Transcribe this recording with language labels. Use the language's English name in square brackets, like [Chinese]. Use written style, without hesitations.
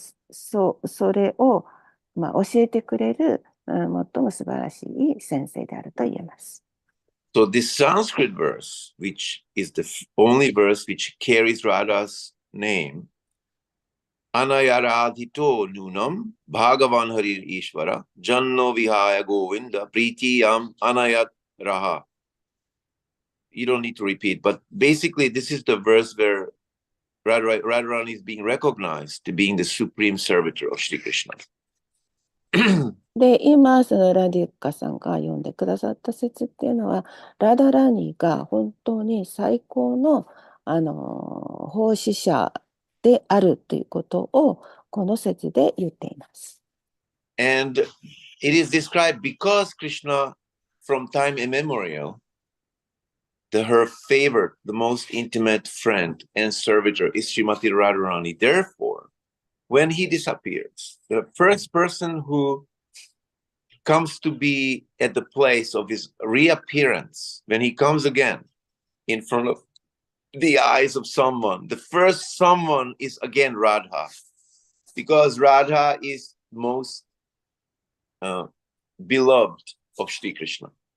[Japanese] それを、教えてくれる、最も素晴らしい先生であると言えます。 [English] So this Sanskrit verse, which is the only verse which carries Radha's name, [Sanskrit] Anayaradhito nunam Bhagavan Harir Ishvara Janno Vihaya Govinda Pritiyam Anayat Raha. [English] You don't need to repeat, but basically this is the verse where Radharani is being recognized to being the supreme servitor of Sri Krishna. [Japanese] で、今、そのラディッカさんが読んでくださった説っていうのは、ラダラニが本当に最高の、奉仕者であるということを、この説で言っています。 [English] And it is described because Krishna, from time immemorial, her favorite, the most intimate friend and servitor is Srimati Radharani. Therefore, when he disappears, the first person who comes to be at the place of his reappearance, when he comes again in front of the eyes of someone, the first someone is again Radha, because Radha is most beloved of Sri Krishna.